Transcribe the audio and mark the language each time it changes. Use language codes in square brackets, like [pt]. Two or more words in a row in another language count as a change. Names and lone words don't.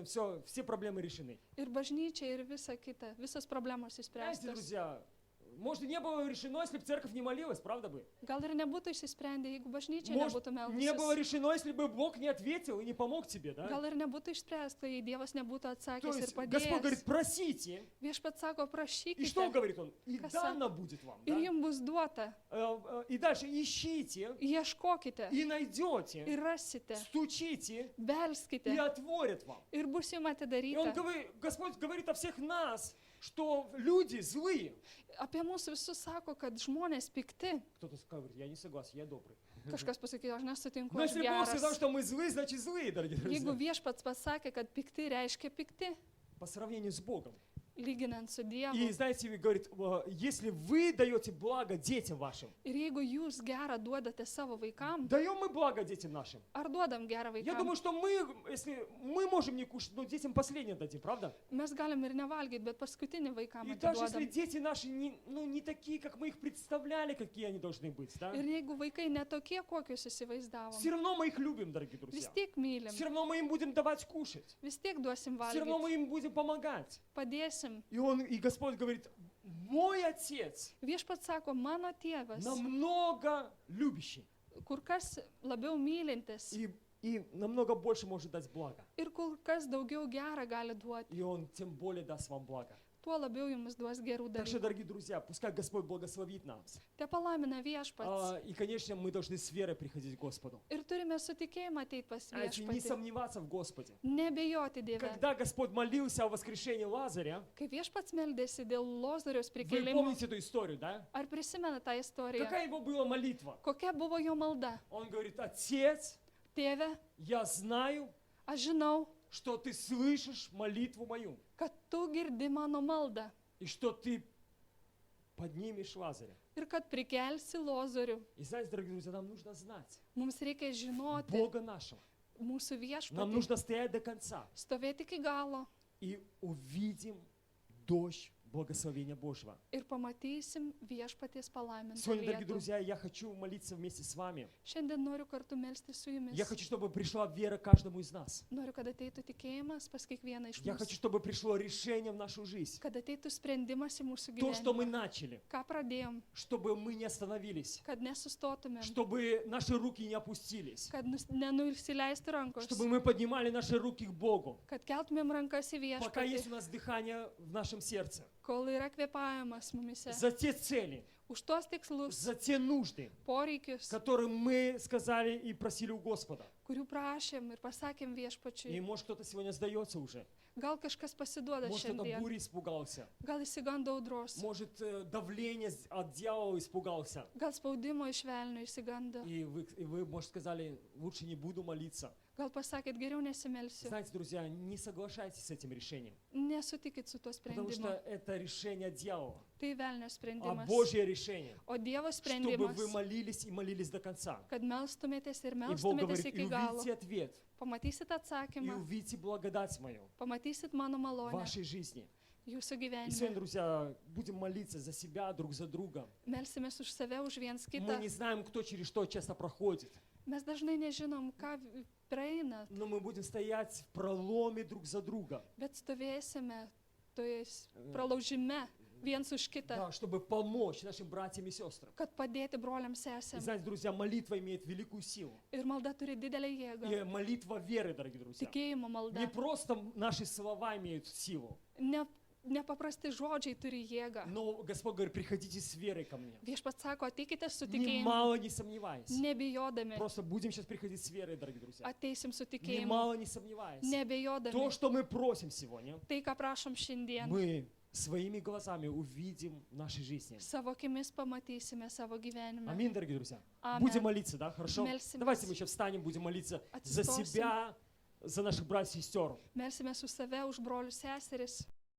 [ru] Все проблемы решены. [lt] Ir bažnyčia, ir visa kita. Visas problemos [ru] Знаете, [lt] išspręstos. [ru] друзья, может, не было решено, если бы церковь не молилась, правда бы? [lt] Gal ir nebūtų išsisprendę, jeigu bažnyčia [ru] Может, [lt] nebūtų [ru] не было [lt] meldusis. [ru] решено, если бы Бог не ответил и не помог тебе, да? [lt] Gal ir nebūtų išspręsta, jei Dievas nebūtų [ru] То [lt] atsakęs ir [ru] есть Господь говорит, [lt] padėjęs. [ru] просите. [lt] Viešpats sako, [ru] И что [lt] prašykite [ru] говорит Он? И Каса. дано будет вам. [lt] ir [ru] Да? [lt] jums bus duota. [ru] И дальше ищите, [lt] Ieškokite [ru] и найдете, [lt] ir rasite. [ru] стучите, и [lt] Belskite [ru] отворят вам. [lt] ir bus jums [ru] И Он [lt] atidaryta. [ru] говорит, Господь говорит о всех нас, что люди злые. [lt] Apie mus visus sako, kad žmonės pikti. [ru] Кто-то говорит, я не согласен, я добрый. [lt] Kažkas pasakė, aš nesutinku, [ru] Но [lt] aš [ru] если Бог сказал, [lt] geras. [ru] что мы злые, значит злые, дорогие [lt] Jeigu [ru] друзья. [lt] viešpats pasakė, kad pikti reiškia pikti, [ru] По сравнению с Богом. [lt] lyginant su [ru] И [lt] Dievu. [ru] знаете, говорит, если вы даете благо детям вашим, [lt] Ir jeigu jūs gerą duodate savo vaikam, [ru] даем мы благо детям нашим. [lt] ar duodam gerą [ru] Я [lt] vaikam? [ru] думаю, что мы, если мы можем не кушать, но детям последнее дадим, правда? [lt] Mes galim ir nevalgyti, bet paskutinį vaikam [ru] И даже если [lt] atiduodam. [ru] дети наши не такие, как мы их представляли, какие они должны быть, да? [lt] Ir jeigu vaikai netokie, kokius įsivaizdavom, [ru] Все равно мы их любим, дорогие [lt] vis [ru] друзья. [lt] tiek mylim, [ru] Все равно мы им будем давать кушать. [lt] vis tiek duosim [ru] Все равно [lt] valgyti, [ru] мы им будем помогать. [lt] padėsim. [ru] И Господь говорит, мой Отец [lt] Viešpats sako, mano tėvas, [ru] намного любящий [lt] kur kas labiau mylintis [ru] и намного больше может дать благо. [lt] ir kur kas daugiau gerą gali duoti, [ru] И Он тем более даст вам благо. [lt] tuo labiau jums duos gerų [ru] Так что, [lt] dalykų. [ru] дорогие друзья, пускай Господь благословит нас. [lt] Te palaimina viešpats. [ru] И, конечно, мы должны с верой приходить к Господу. [lt] Ir turime su tikėjimu ateiti pas [ru] Знаете, не [lt] viešpatį. [ru] сомневаться в Господе. [lt] Nebejoti Dieve. [ru] Когда Господь молился о воскрешении Лазаря, [lt] Kai viešpats meldėsi dėl Lozoriaus [ru] вы [lt] prikėlimo, [ru] помните эту историю, да? [lt] ar prisimena tą istoriją? [ru] Какая его была молитва? [lt] Kokia buvo jo malda? [ru] Он говорит, Отец, [lt] Tėve, [ru] я знаю, [lt] aš žinau, [ru] что ты слышишь молитву мою, [lt] kad tu girdi mano maldą [ru] и что ты поднимешь Лазаря. [lt] ir kad prikelsi Lozorių. [ru] И знаете, дорогие друзья, нам нужно знать [lt] Mums reikia žinoti [ru] Бога нашего. [lt] mūsų [ru] Нам [lt] viešpatį, [ru] нужно стоять до конца. [lt] stovėti iki galo [ru] И увидим дождь благословения Божьего. [lt] ir pamatysim viešpaties palaimintą [ru] Сегодня, дорогие [lt] lietų. [ru] друзья, я хочу молиться вместе с вами. [lt] Šiandien noriu kartu melsti su jumis. [ru] Я хочу, чтобы пришла вера каждому из нас. [lt] Noriu, kad ateitų tikėjimas pas kiekvieną iš [ru] Я хочу, [lt] mūsų. [ru] чтобы пришло решение в нашу жизнь. [lt] Kad ateitų sprendimas į mūsų [ru] То, что мы [lt] gyvenimą. [ru] начали, [lt] Ką pradėjom, [ru] чтобы мы не остановились, [lt] kad nesustotumėm, [ru] чтобы наши руки не опустились, [lt] kad nenusileistų rankos, [ru] чтобы мы поднимали наши руки к Богу, [lt] kad keltumėm rankas į [ru] пока есть [lt] viešpatį, [ru] у нас dыхание в нашем сердце, [lt] kol yra kvėpavimas mumise. [ru] за те цели, [lt] Už tuos tikslus, [ru] за те нужды, [lt] poreikius, [ru] которые мы сказали и просили у Господа. [lt] kurių prašėm ir pasakėm [ru] И [lt] viešpačiui. [ru] может кто-то сегодня сдается уже. [lt] Gal kažkas pasiduoda [ru] Может кто-то [lt] šiandien, [ru] бури испугался. [lt] gal įsigando audros, [ru] Может давление от дьявола испугался. [lt] gal spaudimo iš velnio įsigando, [ru] И вы, может, сказали, лучше не буду молиться. [lt] gal pasakėt, geriau nesimelsiu. [ru] Знаете, друзья, не соглашайтесь с этим решением. [lt] Nesutikit su tuo [ru] Потому [lt] sprendimu. [ru] что это решение дьявола, [lt] Tai velnio [ru] а [lt] sprendimas. [ru] Божье решение. [lt] O Dievo [ru] Чтобы [lt] sprendimas, [ru] вы молились и молились до конца. [lt] kad melstumėtės ir [ru] И Бог [lt] melstumėtės [ru] говорит, и [lt] iki galo. [ru] увидите ответ, [lt] Pamatysit [ru] и [lt] atsakymą, [ru] увидите благодать мою [lt] pamatysit mano [ru] в [lt] malonę [ru] вашей жизни. [lt] jūsų [ru] И сегодня, [lt] gyvenime. [ru] друзья, будем молиться за себя, друг за друга. [lt] Melsimės už save, už viens [ru] Мы [lt] kitą. [ru] не знаем, кто через что часто проходит, [lt] Mes dažnai nežinom, ką praeina, [ru] но мы будем стоять в проломе друг за друга, [lt] bet stovėsime toje pralaužime viens už kitą, [ru] да, чтобы помочь нашим братьям и сестрам. [lt] kad padėti broliams [ru] И [lt] sesėms. [ru] знаете, друзья, молитва имеет великую силу. [lt] Ir malda turi didelę jėgą. [ru] И молитва веры, дорогие друзья. [lt] Tikėjimo malda. [ru] Не просто наши слова имеют силу, [lt] Nepaprasti žodžiai turi jėgą. [ru] но Господь говорит, приходите с верой ко мне. [lt] Viešpats sako, ateikite su tikėjimu, [ru] Немало не сомневаясь. [lt] nebijodami. [ru] Просто будем сейчас приходить с верой, дорогие друзья. [lt] Ateisim su tikėjimu, [ru] Немало не сомневаясь. То, [lt] nebijodami. [ru] что мы просим сегодня, [lt] Tai, ką prašom šiandien, [ru] мы своими глазами увидим в нашей жизни. [lt] savo akimis pamatysime savo gyvenime. [ru] Аминь, дорогие друзья. [lt] Amen. [ru] Будем молиться, да? Хорошо? [lt] Мельсимės. [ru] Давайте мы сейчас встанем, будем молиться за [lt] Atsistosim. [ru] себя, за наших братьев и сестер. [lt] Melsime su save už brolius seseris.